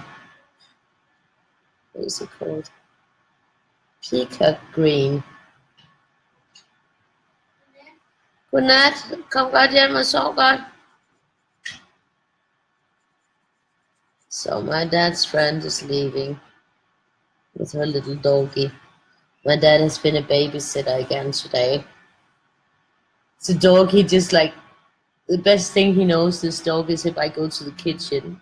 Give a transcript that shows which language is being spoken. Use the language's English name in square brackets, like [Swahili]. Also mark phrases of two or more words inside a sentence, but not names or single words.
[English] What is it called? Peacock green. [Danish] Godnat, kom godt hjem og sov godt. [English] So my dad's friend is leaving with her little doggy. My dad has been a babysitter again today. It's a dog, he just like, the best thing he knows, this dog, is if I go to the kitchen.